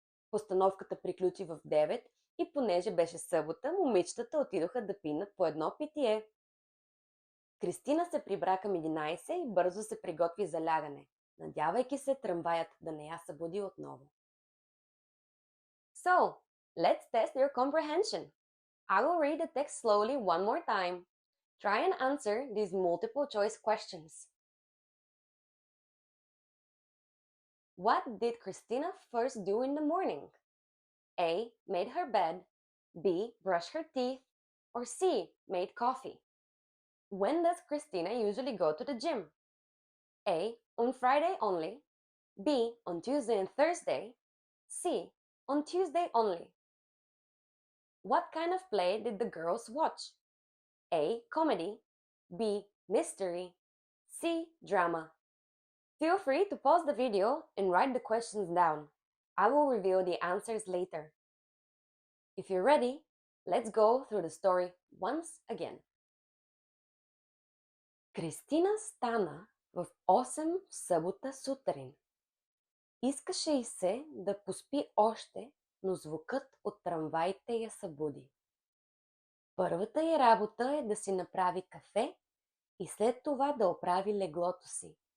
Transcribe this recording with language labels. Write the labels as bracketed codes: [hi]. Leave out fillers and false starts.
[bg] Постановката приключи в 9 и понеже беше събота, момичетата отидоха да пинат по едно питие. Кристина се прибра към 11 и бързо се приготви за лягане, надявайки се трамваят да не я събуди отново. [en] So, let's test your comprehension. I will read the text slowly one more time. Try and answer these multiple choice questions. What did Christina first do in the morning? A. Made her bed. B. Brushed her teeth. Or C. Made coffee. When does Christina usually go to the gym? A. On Friday only. B. On Tuesday and Thursday. C. On Tuesday only. What kind of play did the girls watch? A. Comedy. B. Mystery. C. Drama. Feel free to pause the video and write the questions down. I will reveal the answers later. If you're ready, let's go through the story once again. [bg] Кристина стана в 8 в събота сутрин. Искаше й се да поспи още, но звукът от трамваите я събуди. Първата й работа е да си направи кафе и след това да оправи леглото си.